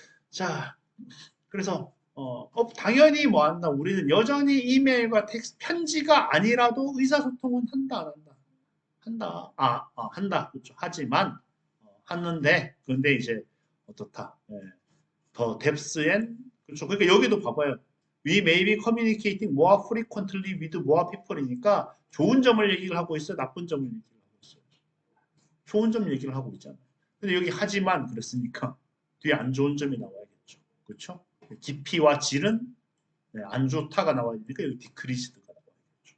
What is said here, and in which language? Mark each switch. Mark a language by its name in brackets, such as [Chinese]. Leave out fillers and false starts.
[Korean] 자, 그래서 당연히 뭐 한다. 우리는 여전히 이메일과 텍스트 편지가 아니라도 의사소통은 한다 안 한다. 한다. 한다. 그렇죠. 하지만 하는데 근데 이제 어떻다. 예. 더 [English] depth and [Korean] 그렇죠. 그러니까 여기도 봐봐요. [English] We may be communicating more frequently with more people [Korean] 이니까 좋은 점을 얘기를 하고 있어요. 나쁜 점을 얘기를 하고 있어요. 좋은 점 얘기를 하고 있잖아요. 근데 여기 하지만 그랬으니까 뒤에 안 좋은 점이 나와야겠죠. 그렇죠? 깊이와 질은 네, 안 좋다가 나와야 되니까 여기 디크리스드가 나와야겠죠.